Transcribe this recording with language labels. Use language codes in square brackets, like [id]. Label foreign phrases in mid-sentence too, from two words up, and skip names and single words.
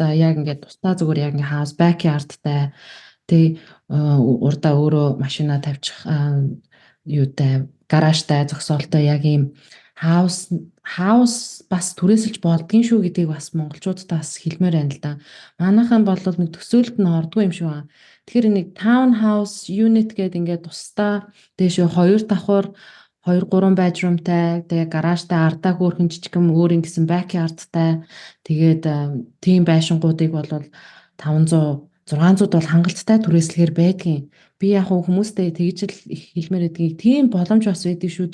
[mn] За яг ингээд тусдаа зүгээр яг ингээд [en] house backyardтай [mn] тэг урдаа өөрөө машина тавьчих юутай гаражтай зогсоолтой яг ийм house бас түрээсэлж болдгийн шүү гэдгийг бас монголчуудаа бас хэлмээр байна л да. Манайхан бол нэг төсөөлөлд нь ордгүй юм шиг байна. Тэгэхээр нэг [en] town house unit [mn] гэдэг ингээд тусдаа дээшээ 2 давхар 2 3 bedroomтай тэгээ гаражтай ардаа хөөрхөн жижигхэн өөр ингэсэн backyardтай тэгээд тийм байшингуудыг бол 500 600 бол хангалттай түрээслэхээр байдгийн. Би яг хүмүүстэй тэгж л хэлмээр байдгийг тийм боломж бас байдаг шүү.